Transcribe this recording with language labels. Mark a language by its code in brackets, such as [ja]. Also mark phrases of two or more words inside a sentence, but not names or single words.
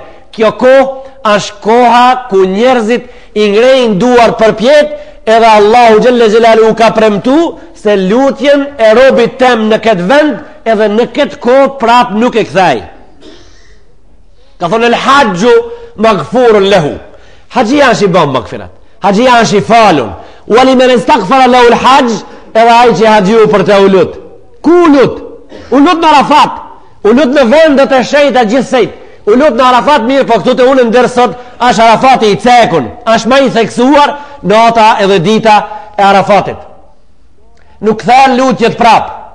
[sq] Kjo kohë është koha ku njerëzit i ngrejnë duar për pjetë, edhe Allahu [ar] جل جلاله [sq] ka premtu se lutjen e robit tem në këtë vend edhe në këtë kohë prap nuk e kthej. Ka thonë [ar] الحاج مغفور له, [sq] hajia është i bën magfirat, hajia është i falun, [ar] ولمن استغفر له الحاج, [sq] edhe ai që haxhiu për të ulut. Ku ulut? Ulut në Arafat, ulut në vendet e shenjta gjithsejt, ulut në Arafat mirë, po këtu të unë ndër sot është Arafati i cekun, është më i theksuar nata edhe dita e Arafatit. Nuk thën lutjet prap.